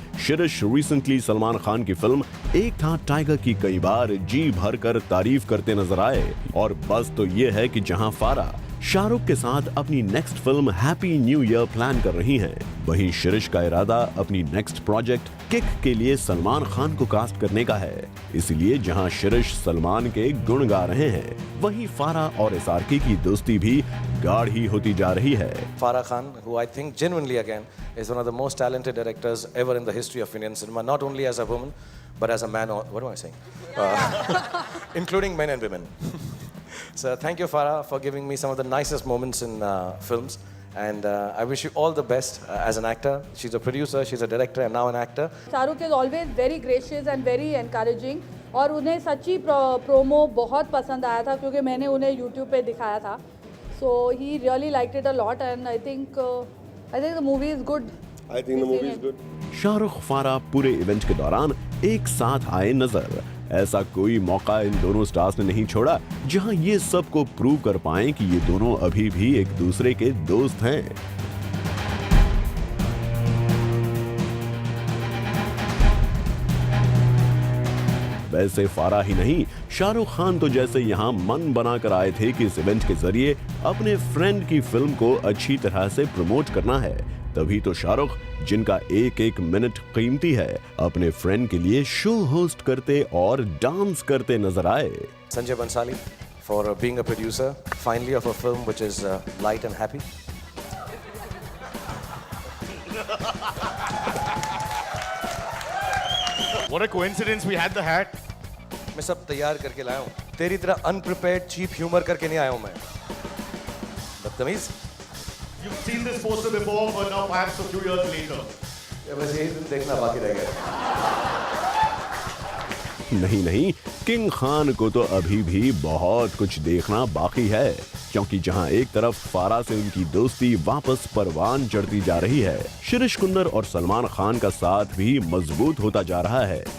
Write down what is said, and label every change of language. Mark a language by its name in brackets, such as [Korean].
[Hindi] Shirish recently Salman Khan की film एक था टाइगर की कई बार जी भर कर तारीफ करते नजर आए, और बस तो ये है कि जहां फराह शाहरुख के साथ अपनी next film happy new year plan कर रही हैं, वहीं शिरीष का इरादा अपनी नेक्स्ट प्रोजेक्ट किक के लिए सलमान खान को कास्ट करने का है। इसलिए जहां शिरीष सलमान के गुण गा रहे हैं, वहीं फराह और एसआरके की दोस्ती भी गाढ़ी होती जा रही है। [English] Farah Khan, who I think genuinely again is one of the most talented directors ever in the history of Indian cinema, not only as a woman but as a man. What am I saying? Including men and women. So thank you, Farah, for giving me some of the nicest moments in films. And I wish you all the best as an actor. She's a producer, she's a director, and now an actor. Shahrukh is always very gracious and very encouraging. [Hindi] और उन्हें सच्ची promo बहुत पसंद आया था क्योंकि मैंने उन्हें यूट्यूब पे दिखाया था. [English] So he really liked it a lot and I think the movie is good. I think the movie is good. [Hindi] Shahrukh फारा पूरे इवेंट के दौरान एक साथ आए नजर. ऐसा कोई मौका इन दोनों स्टार्स ने नहीं छोड़ा जहां ये सबको प्रूव कर पाएं कि ये दोनों अभी भी एक दूसरे के दोस्त हैं. वैसे फारा ही नहीं, शाहरुख खान तो जैसे यहाँ मन बनाकर आए थे कि इस इवेंट के जरिए अपने फ्रेंड की फिल्म को अच्छी तरह से प्रमोट करना है, तभी तो शाहरुख, जिनका एक एक मिनट कीमती है, अपने फ्रेंड के लिए शो होस्ट करते और डांस करते नजर आए. [English] Sanjay Bansali for being a producer, finally of a film which is light and happy. What a coincidence, we had the hat. [Hindi] मैं सब तैयार करके लाया हूँ. तेरी तरह [English] unprepared cheap humour [Hindi] करके नहीं आया हूँ मैं. बदतमीज. [English] You've seen this poster before, but now perhaps a few years later. [Hindi] बस यही दिन देखना बाकी रह गया. नहीं, किंग खान को तो अभी भी बहुत कुछ देखना बाकी है, क्योंकि जहां एक तरफ फारा से उनकी दोस्ती वापस परवान चढ़ती जा रही है, शिरीष कुंदर और सलमान खान का साथ भी मजबूत होता जा रहा है.